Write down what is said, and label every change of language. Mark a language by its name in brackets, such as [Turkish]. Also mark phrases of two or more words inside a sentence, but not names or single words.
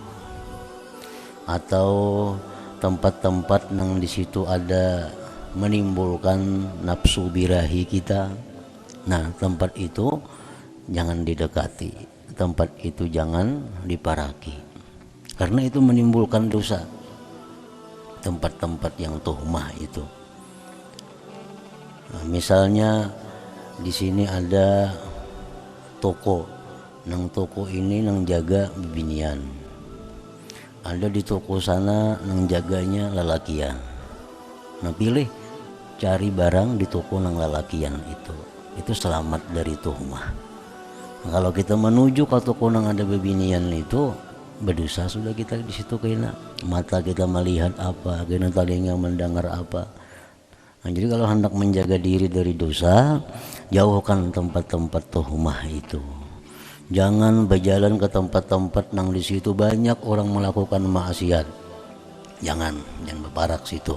[Banjar] Atau tempat-tempat nang di situ ada menimbulkan nafsu birahi kita. Nah, tempat itu jangan didekati, tempat itu jangan diparaki, karena itu menimbulkan dosa. [Indonesian] Tempat-tempat yang tuhmah itu. [Banjar] Nah, misalnya di sini ada toko, nang toko ini nang jaga bibinian. Ada di toko sana nang jaganya lelakian. Nah pilih cari barang di toko nang lalakian itu selamat dari tuhmah. Nah, kalau kita menuju ke toko nang ada bebinian itu berdosa sudah kita di situ kena. [Indonesian] Mata kita melihat apa, kena telinga mendengar apa. Nah, jadi kalau hendak menjaga diri dari dosa, jauhkan tempat-tempat tuhmah itu. [Banjar] Jangan berjalan ke tempat-tempat nang di situ banyak orang melakukan maksiat. Jangan berparak situ.